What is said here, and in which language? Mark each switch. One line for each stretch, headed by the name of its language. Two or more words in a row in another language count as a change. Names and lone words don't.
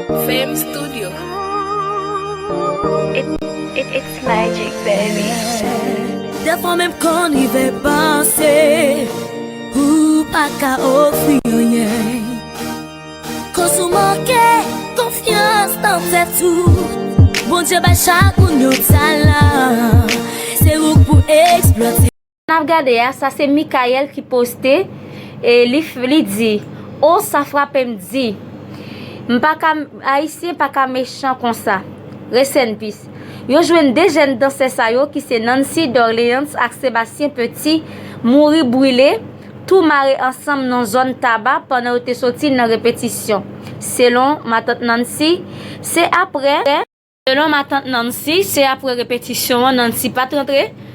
English: Fame Studio. It, it, it's magic, baby.
Haitian Creole: Defwa menm kon rive panse, ou pa ka ofri yon yen. Koz ou manke konfyans nan tèt ou, Bondye bay chak moun yo talan, se ou pou eksplose. N ap gade a, sa se Mikael ki poste, e li f-, li di, "O, sa frape m di, m pa ka, Ayisyen pa ka mechan konsa."
English: Rest in peace.
Haitian Creole: Yo jwenn de jèn dansè sa yo ki se Nancy Dorléans ak Sébastien Petit, mouri brile, tou mare ansanm nan zòn taba pandan yo te soti nan repetisyon. Selon ma tante Nancy, se apre, selon ma tante Nancy, se apre repetisyon, Nancy pa t rantre.